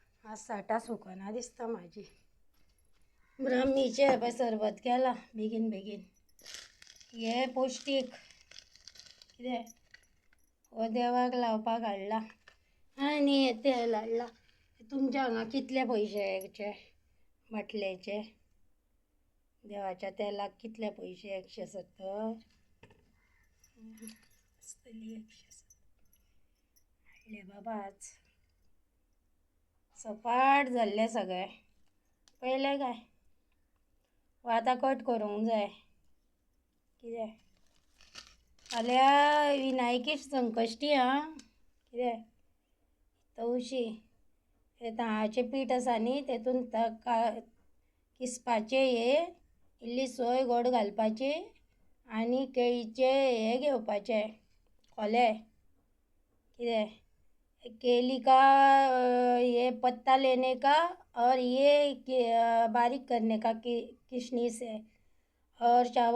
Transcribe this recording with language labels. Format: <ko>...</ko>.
<gom>आज साठां सुकना दिसता म्हाजी. ब्राह्मीचें पळय सरबत केलां बेगीन बेगीन. हें पौश्टीक कितें हो देवाक लावपाक हाडला. आनी हें तेल हाडलां. तुमच्या हांगा कितले पयशे हेचे बाटलेचे? देवाच्या तेलाक कितले पयशे? 170 आसतली. 170 हाडले बाबा आज. सपाट जाल्ले सगळे. पळयलें काय? आतां कट करूंक जाय. कितें फाल्यां विनायकी संकश्टी कितें तवशी. हे तांदळाचें पीठ आसा न्ही तेतून किसपाचें इल्ली सोय गोड घालपाची आनी केळीचे हे घेवपाचे खोले. कितें केली</gom> <hi>का ये पत्ता लेने का और ये बारीक करने का किशमिश है और</hi>